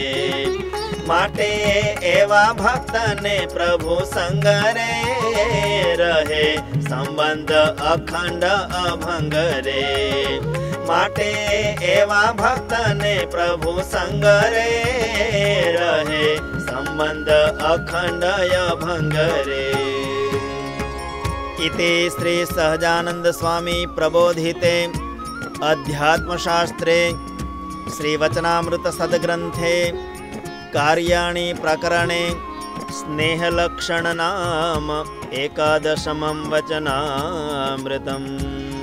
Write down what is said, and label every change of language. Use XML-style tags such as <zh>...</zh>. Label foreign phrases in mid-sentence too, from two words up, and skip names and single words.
<gu>માટે એવા ભક્તને પ્રભુ સંગ રે રહે સંબંધ અખંડ અભંગ રે। માટે એવા ભક્તને પ્રભુ સંગ રે રહે સંબંધ અખંડ અભંગ રે।</gu> <sa>इति श्री सहजानंद स्वामी प्रबोधिते अध्यात्मशास्त्रे श्रीवचनामृत सद्ग्रंथे कार्याणि प्रकरणे स्नेहलक्षण नाम 11 वचनामृतम्।</sa>